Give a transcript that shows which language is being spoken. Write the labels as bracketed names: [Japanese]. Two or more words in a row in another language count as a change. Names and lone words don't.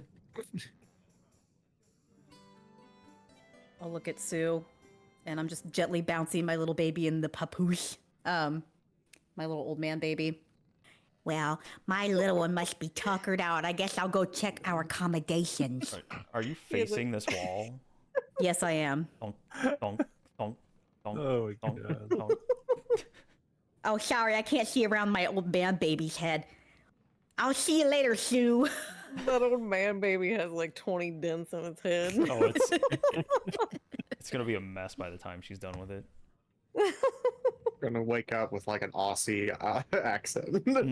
[English] I'll look at Sue, and I'm just gently bouncing my little baby in the papoose. My little old man baby. Well, my little one must be tuckered out. I guess I'll go check our accommodations. Are you facing this wall? Yes, I am. Donk, donk, donk, donk, Oh my donk, God. donk. Oh, sorry, I can't see around my old man baby's head. I'll see you later, Sue. That old man baby has like 20 dents in its head. Oh, it's gonna be a mess by the time she's done with it. Gonna wake up with like an Aussie accent.